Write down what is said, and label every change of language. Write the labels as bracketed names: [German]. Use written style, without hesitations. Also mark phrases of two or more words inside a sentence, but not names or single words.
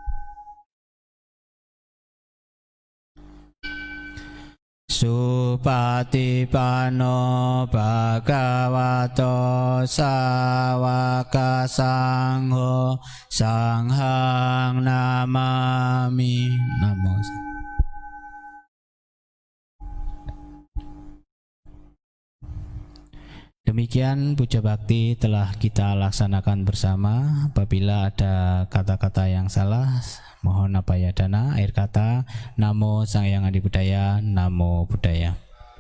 [Pali] Supatipano Bhagavato Sawaka Sangho Sanghang Namami. Namo Buddhaya. [Indonesian] Demikian puja bakti telah kita laksanakan bersama. Apabila ada kata-kata yang salah, mohon apayadana. Akhir kata, [Pali] Namo Sang Hyang Adi Buddhaya, Namo Buddhaya.